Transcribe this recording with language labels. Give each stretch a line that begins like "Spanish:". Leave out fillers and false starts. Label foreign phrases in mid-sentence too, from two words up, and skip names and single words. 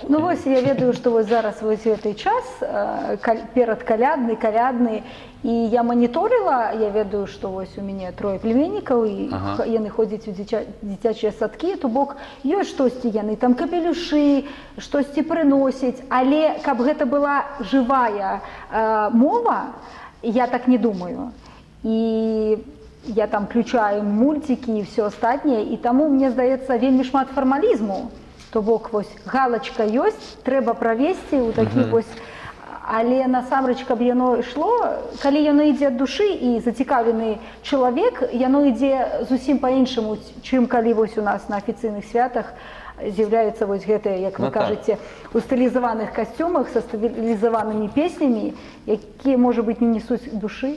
Belarusian: Ну вось, я ведаю, што вось зараз вось гэты час, перад калядны, і я маніторыла, я ведаю, што вось у мяне 3 племяннікаў, і яны ходзяць у дзіцячыя садкі, то бок ёсць штосьці яны, там капелюшы, штосьці прыносяць, але каб гэта была жывая мова, я так не думаю. І я там
Russian: включаю мультики
Belarusian: і все астатняе, і таму, мне здаецца, вельмі шмат фармалізму То бок вось галачка ёсць, трэба правесці ў такі вось, але насамрэч, каб яно ішло, калі яно ідзе ад душы і зацікаўлены чалавек, яно ідзе зусім па-іншаму, чым калі вось у нас на афіцыйных святах з'яўляюцца вось гэтыя, як вы кажаце, у стылізаваных касцюмах са стылізаванымі песнямі, якія, можа быць, не несуць душы.